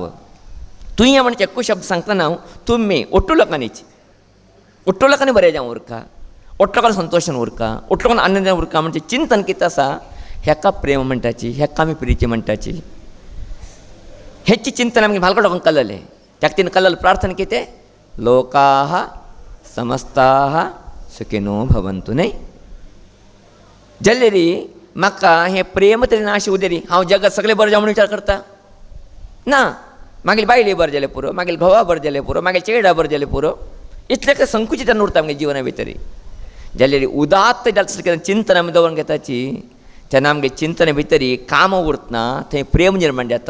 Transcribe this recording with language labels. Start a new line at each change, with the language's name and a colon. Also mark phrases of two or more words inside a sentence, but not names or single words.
Konkani: तुवें म्हणचे एक्को शब्द सांगतना हांव तुमी ओट्टू लोकांनीच ओट्टो लोकांनी बरें जावं उरका, ओट्टो लोकांनी संतोशान उरका, ओट्टो लोकांनी आनंदान उरका म्हणजे चिंतन कितें आसा हेका प्रेम म्हणटाची, हेका आमी प्रिती म्हणटाची. हेची चिंतन आमगे भालगड लोकांक कळलें. त्या खातीर कळलें प्रार्थना कितें,
Sanskrit: लोकाः समस्ताः सुखिनो भवन्तु न्हय.
Konkani: जाल्यार म्हाका हें प्रेम तरी ना अशें उदेरी हांव जगात सगळें बरें जावं म्हणून विचार करता ना. मागीर बायले बरें जालें पुरो, मागीर घोवा बरें जालें पुरो, मागीर चेडा बरें जालें पुरो. इतलें संकुचित उरता आमगे जिवना भितर. जाल्यार उदात्त जाता चिंतन आमी दवरून घेताची तेन्ना आमगे चिंतने भितर काम उरतना थंय प्रेम निर्माण जाता.